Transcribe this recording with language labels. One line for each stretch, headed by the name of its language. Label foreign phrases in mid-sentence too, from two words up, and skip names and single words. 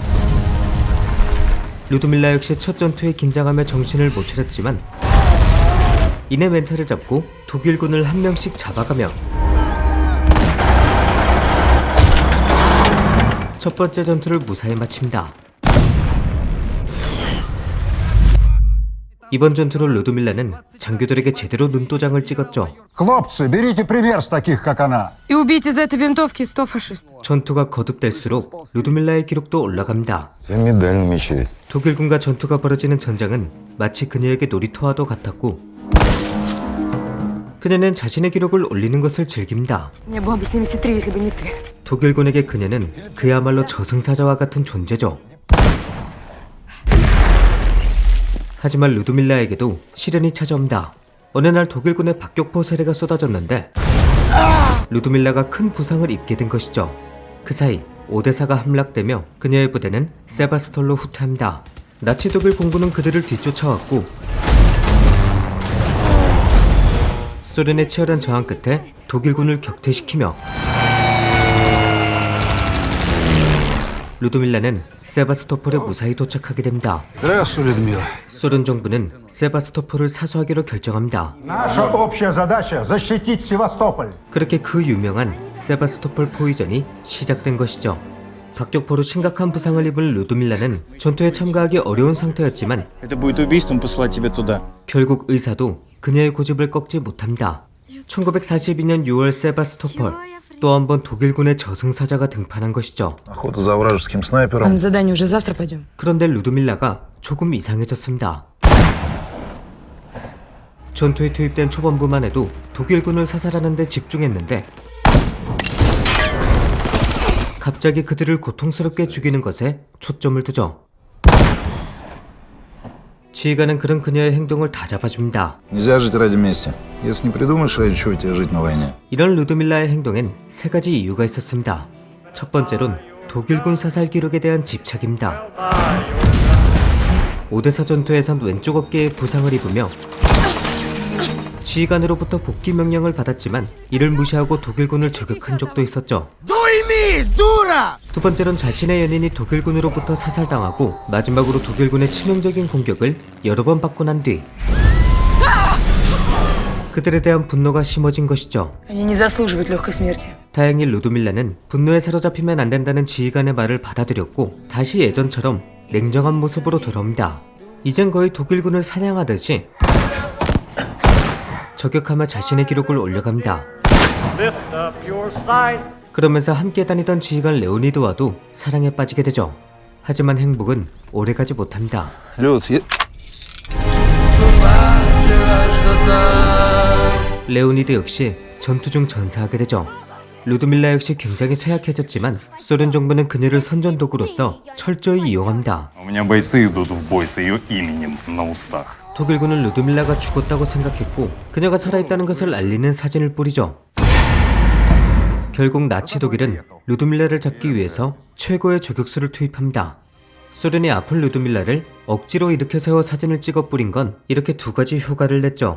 Korean: 루드밀라 역시 첫 전투에 긴장하며 정신을 못 차렸지만 이내 멘탈을 잡고 독일군을 한 명씩 잡아가며 첫 번째 전투를 무사히 마칩니다. 이번 전투로 루드밀라는 장교들에게 제대로 눈도장을 찍었죠.
Russian: Хлопцы, берите пример с таких, как она. И убить из этой винтовки 100 фашистов.
Korean: 전투가 거듭될수록 루드밀라의 기록도 올라갑니다. 독일군과 전투가 벌어지는 전장은 마치 그녀에게 놀이터와도 같았고 그녀는 자신의 기록을 올리는 것을 즐깁니다.
Russian: Мне было бы 73, если бы не ты.
Korean: 독일군에게 그녀는 그야말로 저승사자와 같은 존재죠. 하지만 루드밀라에게도 시련이 찾아옵니다. 어느 날 독일군의 박격포 세례가 쏟아졌는데 루드밀라가 큰 부상을 입게 된 것이죠. 그 사이 오데사가 함락되며 그녀의 부대는 세바스톨로 후퇴합니다. 나치 독일 공군은 그들을 뒤쫓아왔고 소련의 치열한 저항 끝에 독일군을 격퇴시키며 루드밀라는 세바스토폴에 무사히 도착하게 됩니다. 소련 정부는 세바스토폴을 사수하기로 결정합니다.
Russian: Наша общая задача защитить Севастополь.
Korean: 그렇게 그 유명한 세바스토폴 포위전이 시작된 것이죠. 박격포로 심각한 부상을 입은 루드밀라는 전투에 참가하기 어려운 상태였지만
Russian: Это будет убийством послать тебя туда.
Korean: 결국 의사도 그녀의 고집을 꺾지 못합니다. 1942년 6월 세바스토폴 또 한 번 독일군의 저승사자가 등판한 것이죠.
Russian: Охота за вражеским снайпером. На задание уже завтра пойдем.
Korean: 그런데 루드밀라가 조금 이상해졌습니다. 전투에 투입된 초반부만 해도 독일군을 사살하는 데 집중했는데 갑자기 그들을 고통스럽게 죽이는 것에 초점을 두죠. 지휘관은 그런 그녀의 행동을 다 잡아줍니다.
Russian: Нельзя жить ради мести. Если не придумаешь, ради чего тебе жить на войне.
Korean: 이런 루드밀라의 행동엔 세 가지 이유가 있었습니다. 첫 번째론 독일군 사살 기록에 대한 집착입니다. 오데사 전투에선 왼쪽 어깨에 부상을 입으며 지휘관으로부터 복귀 명령을 받았지만 이를 무시하고 독일군을 저격한 적도 있었죠. 두 번째론 자신의 연인이 독일군으로부터 사살당하고 마지막으로 독일군의 치명적인 공격을 여러 번 받고 난 뒤 그들에 대한 분노가 심어진 것이죠.
Russian: Они не заслуживают легкой смерти.
Korean: 다행히 루드밀라는 분노에 사로잡히면 안 된다는 지휘관의 말을 받아들였고 다시 예전처럼 냉정한 모습으로 돌아옵니다. 이젠 거의 독일군을 사냥하듯이 저격하며 자신의 기록을 올려갑니다. 그러면서 함께 다니던 지휘관 레오니드와도 사랑에 빠지게 되죠. 하지만 행복은 오래가지 못합니다. 레오니드 역시 전투 중 전사하게 되죠. 루드밀라 역시 굉장히 쇠약해졌지만 소련 정부는 그녀를 선전도구로서 철저히 이용합니다.
Russian: У меня бойцы идут в бой с ее именем на устах.
Korean: 독일군은 루드밀라가 죽었다고 생각했고 그녀가 살아있다는 것을 알리는 사진을 뿌리죠. 결국 나치 독일은 루드밀라를 잡기 위해서 최고의 저격수를 투입합니다. 소련이 아픈 루드밀라를 억지로 일으켜 세워 사진을 찍어 뿌린 건 이렇게 두 가지 효과를 냈죠.